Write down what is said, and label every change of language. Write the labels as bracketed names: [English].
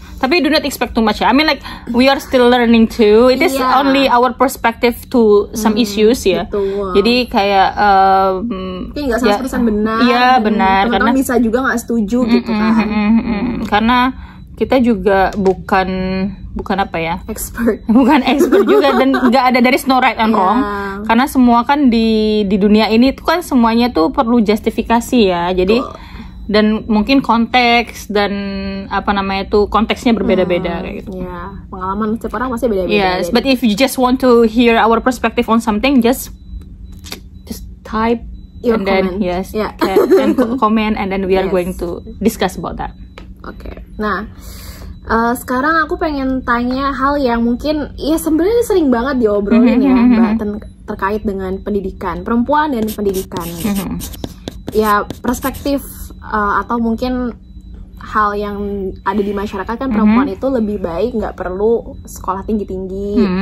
[English] Tapi do not expect too much ya. I mean like we are still learning too. It is only our perspective to some issues ya. [Indonesian] Betul. Jadi kayak kayak nggak 100% benar. Iya benar. Karena bisa juga nggak setuju gitu kan. Karena kita juga bukan apa ya, bukan expert juga, dan nggak ada dari no right and wrong, karena semua kan di dunia ini tuh kan semuanya tuh perlu justifikasi ya. Jadi dan mungkin konteks dan apa namanya tuh konteksnya berbeda-beda kayak gitu. Ya, pengalaman setiap orang pasti beda-beda. [English] Yes, but if you just want to hear our perspective on something, just type your and then and comment, and then we are going to discuss about that. [Indonesian] Oke. Nah, sekarang aku pengen tanya hal yang mungkin ya sebenarnya sering banget diobrolin ya, Mbak, terkait dengan pendidikan perempuan dan pendidikan. Ya perspektif atau mungkin hal yang ada di masyarakat kan perempuan itu lebih baik nggak perlu sekolah tinggi-tinggi.